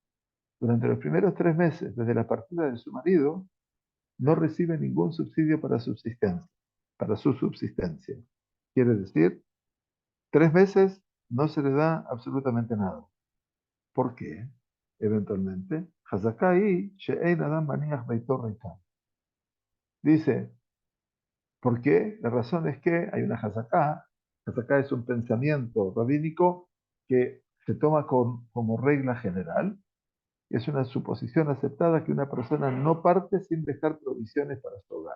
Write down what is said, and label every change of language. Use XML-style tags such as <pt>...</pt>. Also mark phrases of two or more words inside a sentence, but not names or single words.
<es>Durante los primeros 3 meses, desde la partida de su marido, no recibe ningún subsidio para su subsistencia. Quiere decir, 3 meses no se le da absolutamente nada. ¿Por qué? Eventualmente,</es> <he>חזקה שאין אדם מניח ביתו ריקם.</he> <es>Dice, ¿por qué? La razón es que hay una Hazaká. Hazaká es un pensamiento rabínico que se toma como regla general. Es una suposición aceptada que una persona no parte sin dejar provisiones para su hogar.</es>